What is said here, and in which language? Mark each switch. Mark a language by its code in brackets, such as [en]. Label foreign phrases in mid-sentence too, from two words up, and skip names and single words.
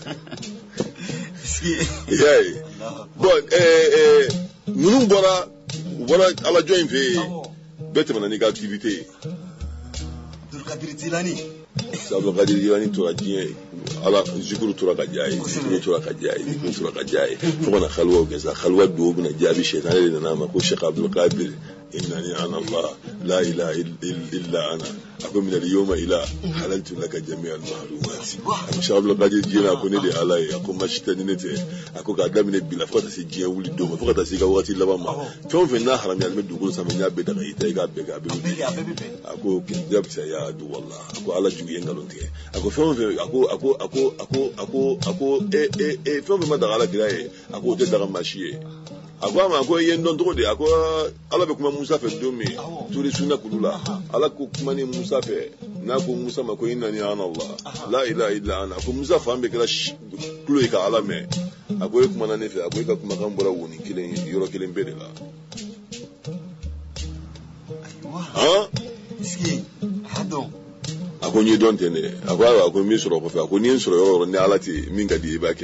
[bm] y'a ye bɔn ninnu bɔra alajɔ in fɛ yen bɛɛ tɛmɛna n'i ka activité ye Abdulkadir Jilani Abdulkadir Jilani tora diɲɛ ala zikuru tora ka diya ye zikuru tora ka diya ye fo ka na xaliwaw kɛ sa xaliwa dɔw bɛna jaabi sɛtane de nana a ma ko Sheikh Abdulkadir [ar] إنني أنا الله لا إله إلا أنا [bm] a ko [ar] من اليوم إلى حللت لك جميع المحرمات [bm] a ko Sheikh Abdulkadir Jilani a ko ne de ye ala ye a ko masita ni ne tɛ a ko k'a daminɛ bi la fo ka taa se diɲɛ wuli don ma fo ka taa se i ka wagati laban ma fɛn o fɛn n'a haramuyalen bɛ dugukolo sanfɛ n y'a bɛɛ daga i ta i k'a bɛɛ kɛ a bɛɛ bɛ a ko kinjabisa [ar] يا عدو الله [bm] a ko ala jugu ye nkalon tigɛ a ko fɛn o fɛn a ko fɛn o fɛn ma daga ala kira ye a ko o tɛ daga maa si ye a ko a ma ko i ye n dɔn cogo di a ko ala bɛ kuma Musa fɛ don min turi sunna kulu la ala ko kuma ni Musa fɛ n'a ko Musa ma ko [ar] إنني أنا الله لا إله إلا أنا [bm] a ko Musa fan bɛɛ kɛra tulo ye ka ala mɛn a ko e kumana ne fɛ a ko e ka kumakan bɔra woni kelen yɔrɔ kelen bɛɛ de la a ko n ye dɔn tɛ ne a ko n b'i sɔrɔ kɔfɛ a ko n'i ye n sɔrɔ yɔrɔ o yɔrɔ ni ala tɛ min ka di i b'a kɛ